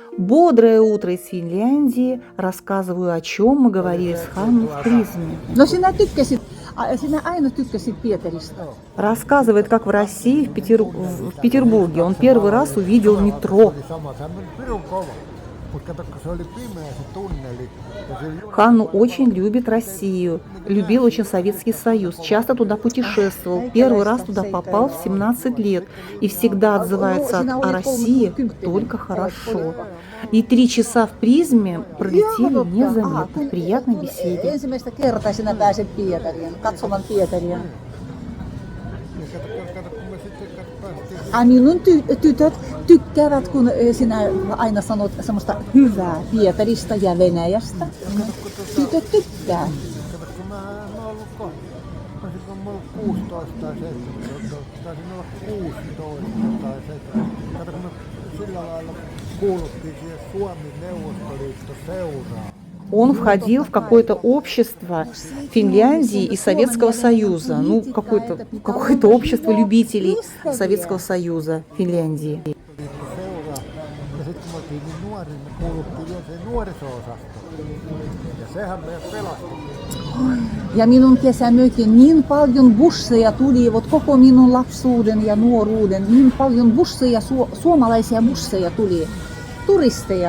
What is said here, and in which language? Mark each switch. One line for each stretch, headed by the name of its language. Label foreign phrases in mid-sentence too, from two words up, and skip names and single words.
Russian: Бодрое утро из Финляндии. Рассказываю, о чем мы говорили с Ханной в призме.
Finnish: No sinä aina tykkäsit Pietarista.
Russian: Рассказывает, как в России, в Петербурге, он первый раз увидел метро. Ханну очень любит Россию, любил очень Советский Союз, часто туда путешествовал. Первый раз туда попал в 17 лет и всегда отзывается о России только хорошо. И 3 часа в призме пролетели незаметно, в приятной беседе.
Finnish: Ensimmäistä kertaa sinä pääset Pietariin, katsomaan Pietaria. Minun tytöt tykkäävät, kun sinä aina sanot semmoista hyvää Pietarista ja Venäjästä. Tytöt tykkää. Olisiko mä ollut 16 tai 17, taisin olla 16 tai 17. Kato, kun me sillä lailla kuuluttiin siihen Suomi-Neuvostoliitto-seuraan.
Russian: Он входил в какое-то общество Финляндии и Советского Союза, ну, какое-то общество любителей Советского Союза Финляндии.
Finnish: Ja sitten kun me oltiin niin nuori, me kuuluttiin vielä siihen nuoriso-osastoon. Ja sehän meidät pelasti. Ja minun kesämökin niin paljon busseja tuli, koko minun lapsuuden ja nuoruuden, niin paljon busseja, suomalaisia busseja tuli, turisteja.